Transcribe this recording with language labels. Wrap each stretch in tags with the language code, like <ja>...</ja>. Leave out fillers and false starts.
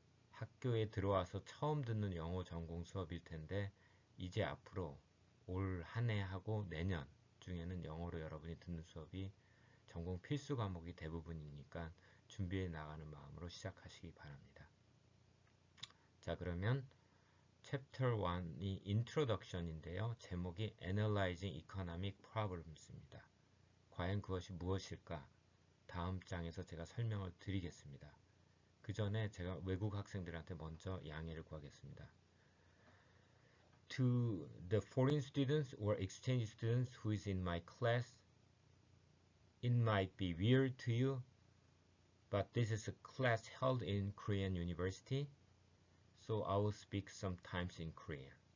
<ko>학교에 들어와서 처음 듣는 영어 전공 수업일 텐데 이제 앞으로 올 한 해 하고 내년 중에는 영어로 여러분이 듣는 수업이 전공 필수 과목이 대부분이니까 준비해 나가는 마음으로 시작하시기 바랍니다. 자, 그러면 챕터 1이 인트로덕션인데요. 제목이 Analyzing Economic Problems입니다. 과연 그것이 무엇일까? 다음 장에서 제가 설명을 드리겠습니다. 그 전에 제가 외국 학생들한테 먼저 양해를 구하겠습니다.</ko> <en>To the foreign students or exchange students who is in my class, it might be weird to you, but this is a class held in Korean University, so I will speak sometimes in Korean.</en>